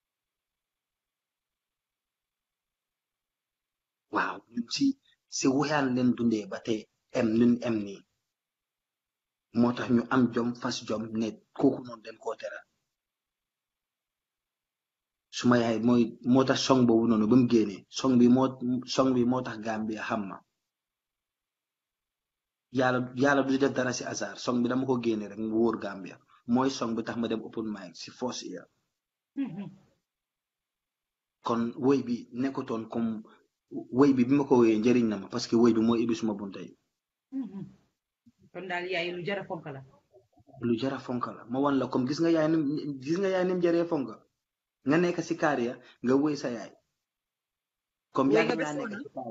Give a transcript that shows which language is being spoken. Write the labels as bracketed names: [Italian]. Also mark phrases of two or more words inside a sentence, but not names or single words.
[Wolof] waaw ñun si woyaan leen dundee ba tey ñun em nii moo tax ñu am jom fas jom ne kooku noonu den koo teral suma yaay moo tax song boobu noonu ba mu génnee song bi moo tax Gambia xam ma yàlla du def dara si hasard song bi dama ko génne rek mu wóor Gambia mooy song bi tax ma dem [English] open mic [Wolof] si [English] first year [Wolof] kon woy bi nekkutoon comme woy bi ma ko woyee njëriñ na ma parce que woy bi moo ibbi suma bunta yi kon daal yaay lu jara fonk la lu jara fonk la ma wan la comme gis nga yaay nim jaree fonk nga nekk si carrière nga woy sa yaay comme yaa nga nekk si carrière